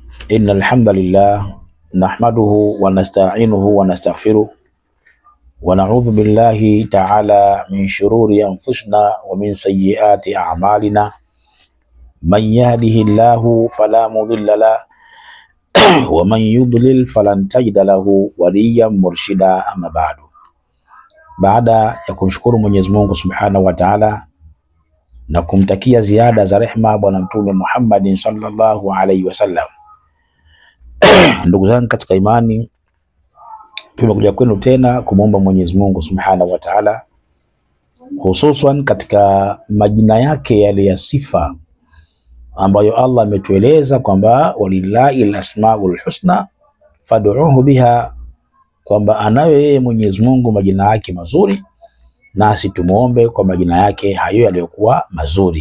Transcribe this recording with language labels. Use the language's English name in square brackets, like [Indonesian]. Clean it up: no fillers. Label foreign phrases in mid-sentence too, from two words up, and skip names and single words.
[Arabic] إن الحمد لله نحمده ونستعينه ونستغفره ونعوذ بالله تعالى من شرور أنفسنا ومن سيئات أعمالنا من يهده الله فلا مضل له ومن يضلل فلن تجد له وليا مرشدا. أما بعد, [Swahili] baada ya kumshukuru Mwenyezi Mungu [Arabic] سبحانه وتعالى [Swahili] na kumtakia ziada za rehma bwana Mtume Muhammad [Arabic] صلى الله عليه وسلم, [Swahili] ndugu zangu katika imani, tumekuja kwenu tena kumuomba Mwenyezi Mungu [Arabic] سبحانه وتعالى, [Swahili] hususan katika majina yake yale ya sifa ambayo Allah ametueleza kwamba [Arabic] ولله الأسماء الحسنى فادعوه بها, [Swahili] kwamba anayo yeye Mwenyezi Mungu majina yake mazuri, nasi tumuombe kwa majina yake hayo yaliyokuwa mazuri.